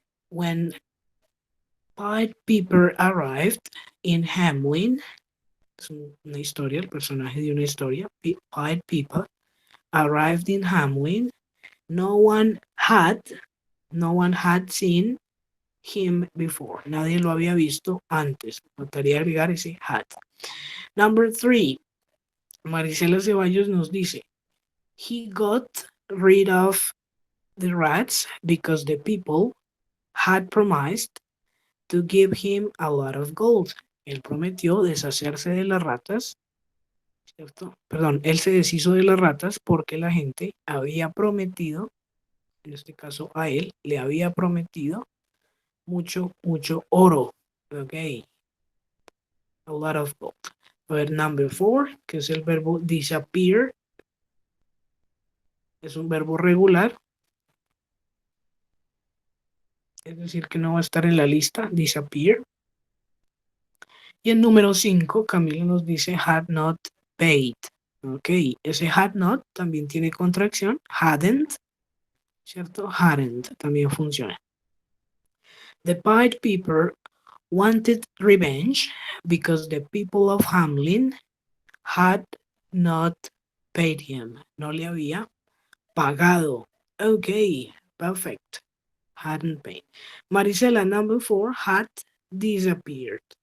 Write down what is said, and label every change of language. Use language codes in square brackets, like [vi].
[en] When Pied Piper arrived in Hamelin, [es] es una historia, el personaje de una historia, [en] Pied Piper arrived in Hamelin, no one had seen him before. [es] Nadie lo había visto antes. Faltaría agregar ese had. [en] Number three, Marisela Ceballos [es] nos dice, [en] he got rid of the rats because the people had promised to give him a lot of gold. [es] Él prometió deshacerse de las ratas, ¿cierto? Perdón, él se deshizo de las ratas porque la gente había prometido, en este caso a él, le había prometido mucho oro. [en] Ok. A lot of gold. [es] A ver, [en] number four, [es] que es el verbo [en] disappear. [es] Es un verbo regular. Es decir, que no va a estar en la lista, disappear. Y el número 5, Camilo nos dice had not paid. Ok, ese had not también tiene contracción, hadn't, ¿cierto? Hadn't también funciona. [en] The Pied Piper wanted revenge because the people of Hamlin had not paid him. [es] No le había pagado. [en] Ok, perfect. Hadn't paid. Marisela, number 4, had disappeared.